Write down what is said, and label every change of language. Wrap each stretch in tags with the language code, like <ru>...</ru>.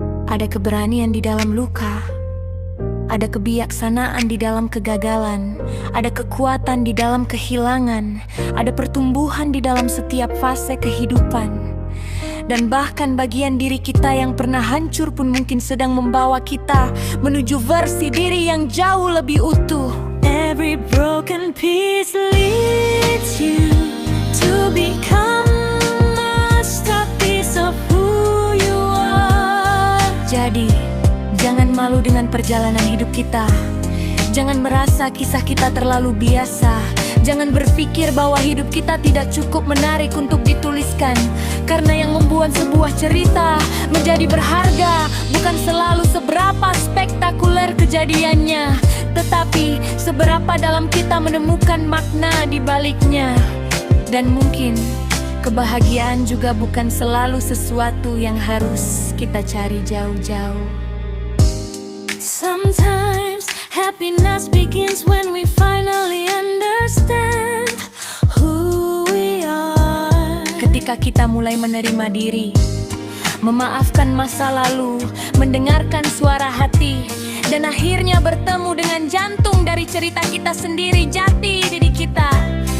<id>Ada keberanian di dalam luka, ada kebijaksanaan di dalam kegagalan, ada kekuatan di dalam kehilangan, ada pertumbuhan di dalam setiap fase kehidupan. Dan bahkan bagian diri kita yang pernah hancur pun mungkin sedang membawa kita menuju versi diri yang jauh lebih utuh.</id> <en>Every broken piece leads you to become a masterpiece of who you are.</en> <id>Jadi, jangan malu dengan perjalanan hidup kita. Jangan merasa kisah kita terlalu biasa. Jangan berpikir bahwa hidup kita tidak cukup menarik untuk dituliskan. Karena yang membuat sebuah cerita menjadi berharga bukan selalu seberapa spektakuler kejadiannya, tetapi seberapa dalam kita menemukan makna di baliknya. Dan mungkin kebahagiaan juga bukan selalu sesuatu yang harus kita cari jauh-jauh.</id> <en>Sometimes happiness begins when we finally understand who we are.</en> <id>Ketika kita mulai menerima diri, memaafkan masa lalu, mendengarkan suara hati, dan akhirnya bertemu dengan jantung dari cerita kita sendiri, jati diri kita.</id>